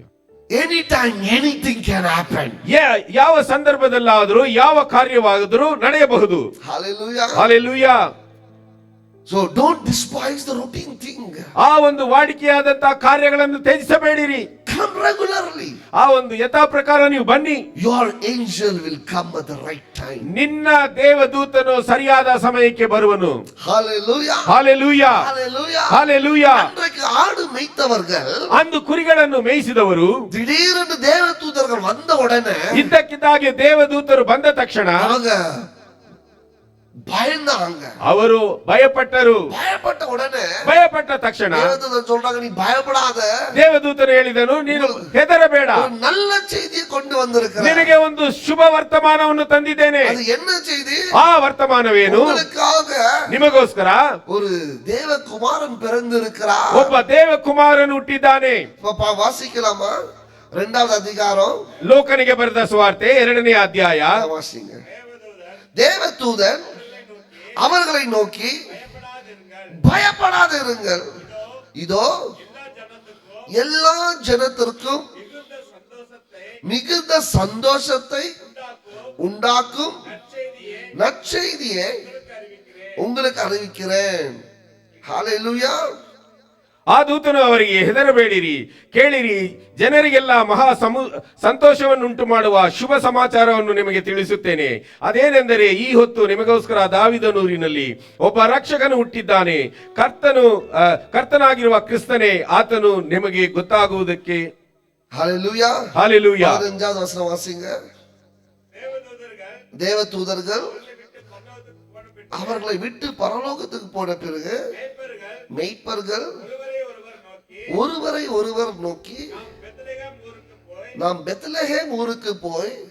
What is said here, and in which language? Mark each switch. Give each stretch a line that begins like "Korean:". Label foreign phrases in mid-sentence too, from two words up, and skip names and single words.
English: Anytime anything can happen.
Kannada: ಯಾವ ಸಂದರ್ಭದಲ್ಲಾದರೂ ಯಾವ ಕಾರ್ಯವಾದರೂ ನಡೆಯಬಹುದು.
English: Hallelujah. Hallelujah. So don't despise the routine thing.
Kannada: ಆ ಒಂದು ವಾಡಿಕೆಯಾದಂತಹ ಕಾರ್ಯಗಳನ್ನು ತ್ಯಜಿಸಬೇಡಿರಿ.
English: Come regularly.
Kannada: ಆ ಒಂದು ಯಥಾ ಪ್ರಕಾರ ನೀವು ಬನ್ನಿ.
English: Your angel will come at the right time.
Kannada: ನಿನ್ನ ದೇವದೂತನು ಸರಿಯಾದ ಸಮಯಕ್ಕೆ ಬರುವನು.
English: Hallelujah. Hallelujah. Hallelujah. Hallelujah.
Tamil: அன்றைக்கு ஆடு மேய்த்தவர்கள்
Kannada: ಅಂದು ಕುರಿಗಳನ್ನು ಮೇಯಿಸಿದವರು
Tamil: திடீரென்று தேவதூதர்கள் வந்த உடனே
Kannada: ಇದ್ದಕ್ಕಿದ್ದಾಗೆ ದೇವದೂತರು ಬಂದ ತಕ್ಷಣ
Tamil: அவங்க பயந்தாங்க.
Kannada: ಅವರು ಭಯಪಟ್ಟರು.
Tamil: பயப்பட்ட உடனே
Kannada: ಭಯಪಟ್ಟ ತಕ್ಷಣ
Tamil: தேவதூதன் சொல்றாங்க, நீ பயப்படாத,
Kannada: ದೇವದೂತನು ಹೇಳಿದನು, ನೀನು ಹೆದರಬೇಡ,
Tamil: ஒரு நல்ல செய்தியை கொண்டு வந்திருக்கிறேன்.
Kannada: ನಿನಗೆ ಒಂದು ಶುಭ ವರ್ತಮಾನವನ್ನು ತಂದಿದ್ದೇನೆ.
Tamil: அது என்ன செய்தி?
Kannada: ಆ ವರ್ತಮಾನವೇನು?
Tamil: உங்களுக்காக
Kannada: ನಿಮಗೋಸ್ಕರ
Tamil: ஒரு தேவகுமாரன் பிறந்திருக்கிறார்.
Kannada: ಒಬ್ಬ ದೇವಕುಮಾರನು ಹುಟ್ಟಿದ್ದಾನೆ.
Tamil: பாப்பா வாசிக்கலாமா? 2வது அதிகாரம்
Kannada: ಲೋಕನಿಗೆ ಬರೆದ ಸುವಾರ್ತೆ 2ನೇ ಅಧ್ಯಾಯ.
Tamil: வாசிங்க. தேவதூதன் அவர்களை நோக்கி, பயப்படாதிருங்கள், இதோ எல்லா ஜனத்திற்கும் மிகுந்த சந்தோஷத்தை உண்டாக்கும் நற்செய்தியை உங்களுக்கு அறிவிக்கிறேன். ஹalleluya.
Kannada: ಆ ದೂತನು ಅವರಿಗೆ, ಹೆದರಬೇಡಿರಿ, ಕೇಳಿರಿ, ಜನರಿಗೆಲ್ಲ ಮಹಾ ಸಂತೋಷವನ್ನುಂಟು ಮಾಡುವ ಶುಭ ಸಮಾಚಾರವನ್ನು ನಿಮಗೆ ತಿಳಿಸುತ್ತೇನೆ. ಅದೇನೆಂದರೆ, ಈ ಹೊತ್ತು ನಿಮಗೋಸ್ಕರ ದಾವೀದನೂರಿನಲ್ಲಿ ಒಬ್ಬ ರಕ್ಷಕನು ಹುಟ್ಟಿದ್ದಾನೆ. ಕರ್ತನಾಗಿರುವ ಕ್ರಿಸ್ತನೇ ಆತನು ನಿಮಗೆ ಗೊತ್ತಾಗುವುದಕ್ಕೆ.
Tamil: ஹalleluya. ஹalleluya. 15வது வசனம் வாசிங்க. தேவதூதர்கள் அவர்களை விட்டு பரலோகத்துக்கு போன பிறகு மெய்ப்பர்கள் ஒருவரை ஒருவர் நோக்கி, நாம் பெத்லகேம் ஊருக்கு போய்